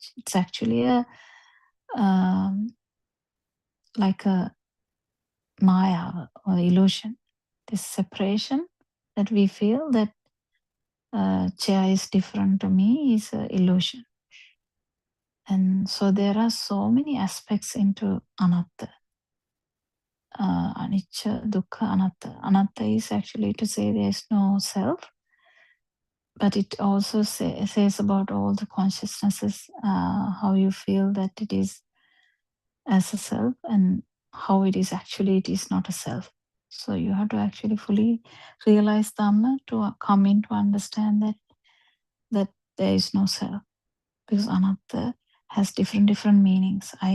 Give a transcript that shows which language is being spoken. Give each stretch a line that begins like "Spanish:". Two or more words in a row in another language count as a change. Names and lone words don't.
English: It's actually a like a maya or illusion. This separation that we feel that chair is different to me is an illusion. And so there are so many aspects into anatta.
Pali: Anicca, dukkha, anatta.
English: Anatta is actually to say there is no self, but it also says about all the consciousnesses, how you feel that it is as a self and how it is actually, it is not a self. So you have to actually fully realize Dhamma to come in to understand that there is no self, because anatta has different meanings.